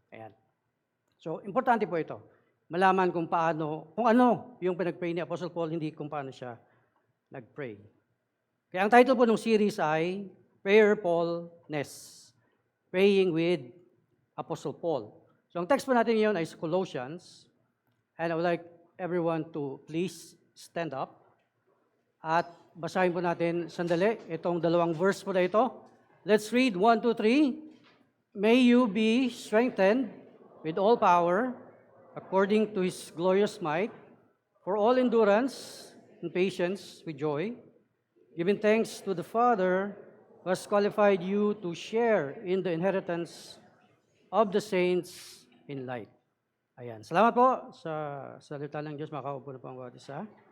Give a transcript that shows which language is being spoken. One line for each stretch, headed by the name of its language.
Filipino: Ayan. So importante po ito. Malaman kung ano yung pinag-pray ni Apostle Paul, hindi kung paano siya nag-pray. Kaya ang title po ng series ay Prayerfulness.
English: Praying with Apostle Paul.
Filipino: So ang text po natin ngayon ay Colossians.
English: And I would like everyone to please stand up.
Filipino: At basahin po natin sandali itong 2 verse po na ito.
English: Let's read 1, 2, 3. May you be strengthened with all power according to His glorious might, for all endurance and patience with joy, giving thanks to the Father who has qualified you to share in the inheritance of the saints in light.
Filipino: Ayan. Salamat po sa salita ng Diyos. Makaupo na po ang bawat isa.